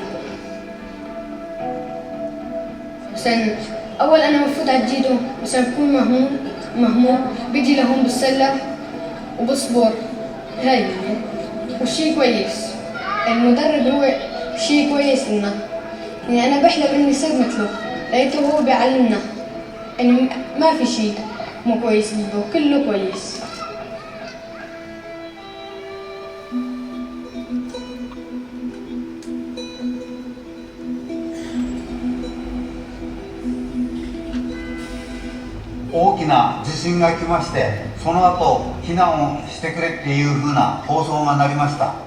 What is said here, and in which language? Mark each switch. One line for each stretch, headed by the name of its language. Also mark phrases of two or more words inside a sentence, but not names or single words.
Arabic: مثلا اول انا بفوت على الجيدو مثلا بكون مهموم بيجي لهون بالسله وبصبر هاي وشي كويس. المدرب هو شي كويس لنا يعني انا بحلم اني صير مثله. لقيته هو بيعلمنا انه ما في شي مو كويس بده كله كويس.
Japanese: 大きな地震が来まして、その後避難をしてくれっていう風な放送がなりました。